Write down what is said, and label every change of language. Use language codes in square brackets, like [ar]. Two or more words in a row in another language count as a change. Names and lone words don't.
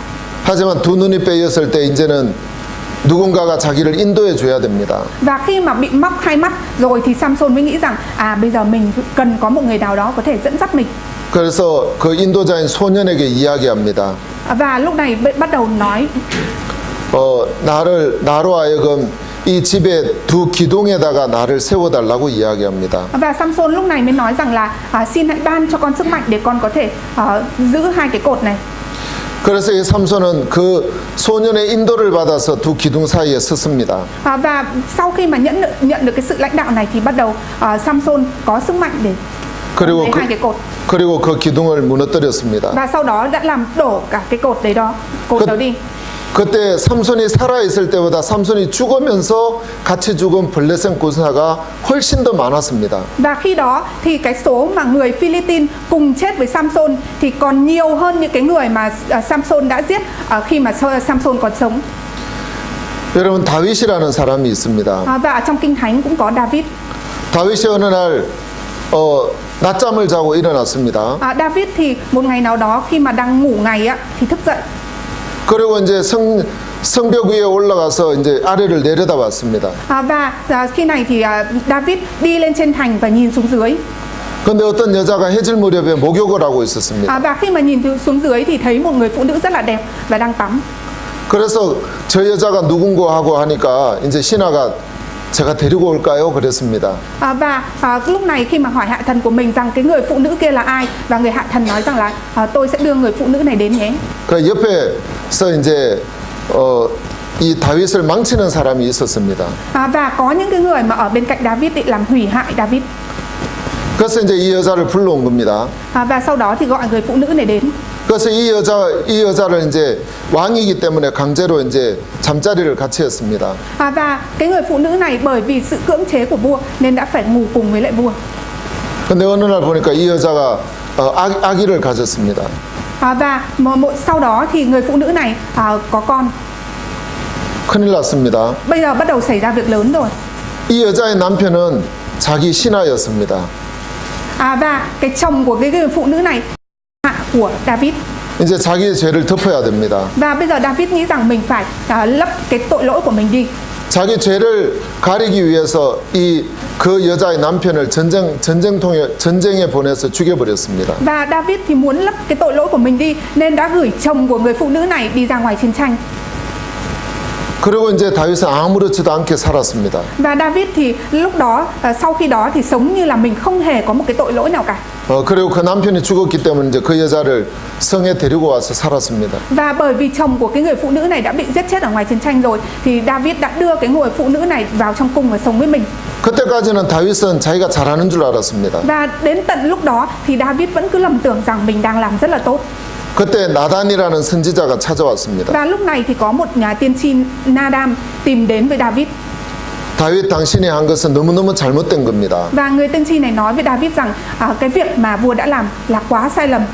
[ko] 하지만 두 눈이 빼였을 때 이제는 누군가가 자기를 인도해 줘야 됩니다. [vi] Và khi mà bị móc hai mắt rồi thì Samson mới nghĩ rằng bây giờ mình cần có một người nào đó có thể dẫn dắt mình. [ko] 그래서 그 인도자인 소년에게 이야기합니다. [vi] Và lúc này bắt đầu nói [ko] 나로 하여금 이 집에 두 기둥에다가 나를 세워달라고 이야기합니다. [vi] Và Samson lúc này mới nói rằng là xin hãy ban cho con sức mạnh để con có thể giữ hai cái cột này. [ko] 그래서 이 삼손은 그 소년의 인도를 받아서 두 기둥 사이에 섰습니다. [vi] Và sau khi mà nhận được cái sự lãnh đạo này thì bắt đầu Samson có sức mạnh để lấy hai cái cột. [ko] 그리고 그 기둥을 무너뜨렸습니다. [vi] Và sau đó đã làm đổ cả cái cột đấy đó đi. [ko] 그때 삼손이 살아있을 때보다 삼손이 죽으면서 같이 죽은 블레셋 군사가 훨씬 더 많았습니다. [vi] Và khi đó thì cái số mà người Philippines cùng chết với Samson thì còn nhiều hơn những cái người mà Samson đã giết khi mà Samson còn sống. [ko] 여러분 다윗이라는 사람이 있습니다. [vi] Và ở trong Kinh Thánh cũng có David. [ko] 다윗이 어느 날 낮잠을 자고 일어났습니다. [vi] David thì một ngày nào đó khi mà đang ngủ ngày thì thức dậy. [ko] 그리고 이제 성벽 위에 올라가서 이제 아래를 내려다봤습니다. [vi] Khi này thì David đi lên trên thành và nhìn xuống dưới. [ko] 근데 어떤 여자가 해질 무렵에 목욕을 하고 있었습니다. [vi] Và khi mà nhìn xuống dưới thì thấy một người phụ nữ rất là đẹp và đang tắm. [ko] 그래서 저 여자가 누군고 하고 하니까 이제 신하가 제가 데리고 올까요? 그랬습니다. [vi] Lúc này khi mà hỏi hạ thần của mình rằng cái người phụ nữ kia là ai, và người hạ thần nói rằng là tôi sẽ đưa người phụ nữ này đến nhé. [ko] 그 옆에서 이제 이 다윗을 망치는 사람이 있었습니다. [vi] Và có những cái người mà ở bên cạnh David để làm hủy hại David. [ko] 그래서 이제 이 여자를 불러온 겁니다. [vi] Và sau đó thì gọi người phụ nữ này đến. [ko] 그래서 이 여자를 이제 왕이기 때문에 강제로 이제 잠자리를 같이 했습니다. [vi] Và cái người phụ nữ này bởi vì sự cưỡng chế của vua nên đã phải ngủ cùng với lại vua. [ko] 근데 어느 날 보니까 이 여자가 아기를 가졌습니다. [vi] Và sau đó thì người phụ nữ này có con. [ko] 큰일 났습니다. [vi] Bây giờ bắt đầu xảy ra việc lớn rồi. [ko] 이 여자의 남편은 자기 신하였습니다. [vi] Và cái chồng của cái người phụ nữ này hạ của David. [ko] 이제 자기의 죄를 덮어야 됩니다. [vi] Và bây giờ David nghĩ rằng mình phải lấp cái tội lỗi của mình đi. [ko] 자기 죄를 가리기 위해서 그 여자의 남편을 전쟁에 보내서 죽여버렸습니다. [vi] Và David thì muốn lấp cái tội lỗi của mình đi nên đã gửi chồng của người phụ nữ này đi ra ngoài chiến tranh. [ko] 그리고 이제 다윗은 아무렇지도 않게 살았습니다. [vi] Và David thì lúc đó sau khi đó thì sống như là mình không hề có một cái tội lỗi nào cả. [ko] 그리고 그 남편이 죽었기 때문에 이제 그 여자를 성에 데리고 와서 살았습니다. [vi] Và bởi vì chồng của cái người phụ nữ này đã bị giết chết ở ngoài chiến tranh rồi thì David đã đưa cái người phụ nữ này vào trong cung và sống với mình. [ko] 그때까지는 다윗은 자기가 잘하는 줄 알았습니다. [vi] Và đến tận lúc đó thì David vẫn cứ lầm tưởng rằng mình đang làm rất là tốt. [ko] 그때 나단이라는 선지자가 찾아왔습니다. [vi] Và lúc này thì có một nhà tiên tri Nadam tìm đến với David. [ko] 다윗 당신이 한 것은 너무너무 잘못된 겁니다. [vi] Và người tiên tri này nói với David rằng cái việc mà vua đã làm là quá sai lầm.